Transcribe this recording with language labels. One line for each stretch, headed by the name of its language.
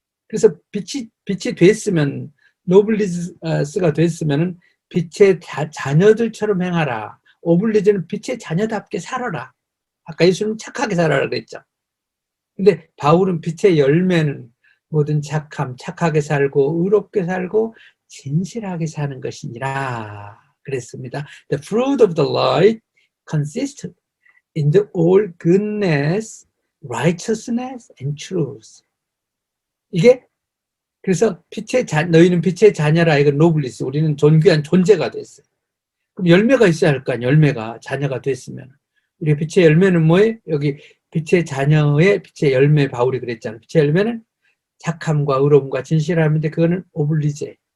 Korean: 그래서 빛이 됐으면 노블리스가 됐으면은 빛의 자녀들처럼 행하라. 오블리즈는 빛의 자녀답게 살아라. 아까 예수님은 착하게 살아라 그랬죠. 근데 바울은 빛의 열매는 모든 착함, 착하게 살고 의롭게 살고 진실하게 사는 것이니라 그랬습니다.
English: The fruit of the light consists in the all goodness, righteousness and truth.
Korean: 이게 그래서 너희는 빛의 자녀라. 이건 노블리스. 우리는 존귀한 존재가 됐어요. 그럼 열매가 있어야 할 거 아니에요. 열매가 자녀가 됐으면. 우리 빛의 열매는 뭐예요? 여기 빛의 자녀의 빛의 열매 바울이 그랬잖아요. 빛의 열매는 착함과 의로움과 진실함인데 그거는 오블리제.